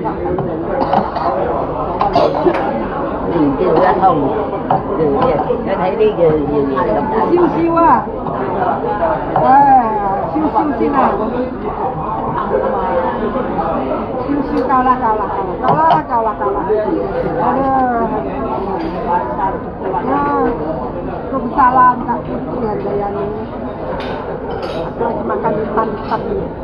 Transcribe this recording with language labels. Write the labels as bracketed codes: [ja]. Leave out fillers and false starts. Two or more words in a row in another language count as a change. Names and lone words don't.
[yue] 唔叫一通，你睇呢個少少啊，少少先啊，少少夠啦，Waalaikumsalam Kak Putri Handayani. [id] Lagi makan ikan tadi.